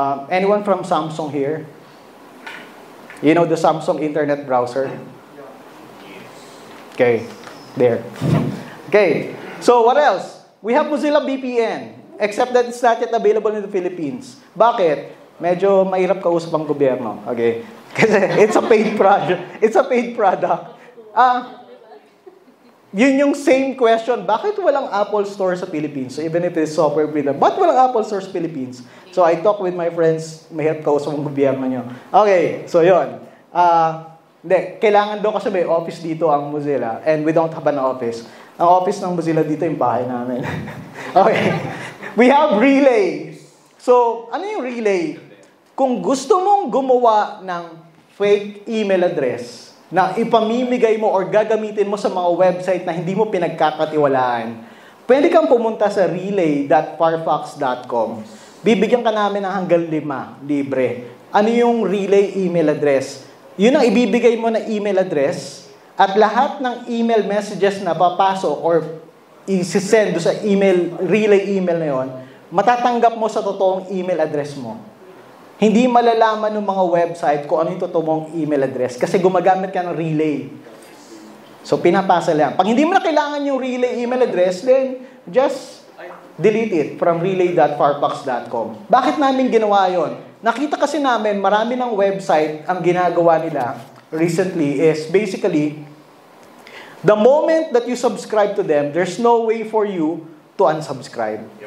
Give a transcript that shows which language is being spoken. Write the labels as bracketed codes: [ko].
[en] Anyone from Samsung here? You know the Samsung Internet Browser? Okay, there. Okay, so what else? We have Mozilla VPN, except that it's not yet available in the Philippines. [tl] Bakit? Medyo mahirap kausap ang gobyerno. [en] Okay? Kasi it's a paid project. It's a paid product. [tl] Yun yung same question. Bakit walang Apple Store sa Philippines? [en] So even if it's software freedom, [tl] bakit walang Apple Store sa Philippines? [en] So I talk with my friends, [tl] mahirap kausap ang gobyerno nyo. [en] Okay, so yun. [tl] Hindi, kailangan daw kasi may office dito ang Mozilla [en] and we don't have an office. [tl] Ang office ng Mozilla dito yung bahay namin. Okay. [en] We have Relay. [tl] So, ano yung Relay? Kung gusto mong gumawa ng fake email address na ipamimigay mo or gagamitin mo sa mga website na hindi mo pinagkakatiwalaan, pwede kang pumunta sa relay.firefox.com. Bibigyan ka namin ng hanggang 5, libre. Ano yung Relay email address? Yun ang ibibigay mo na email address at lahat ng email messages na papasok or isi-send sa relay email na yon, matatanggap mo sa totoong email address mo. Hindi malalaman ng mga website kung ano yung totoong mong email address kasi gumagamit ka ng relay. So, pinapasa lang. Pag hindi mo na kailangan yung relay email address, [en] then just delete it from relay.firefox.com. [tl] Bakit namin ginawa yon? Nakita kasi namin, marami ng website ang ginagawa nila [en] recently is basically, the moment that you subscribe to them, there's no way for you to unsubscribe.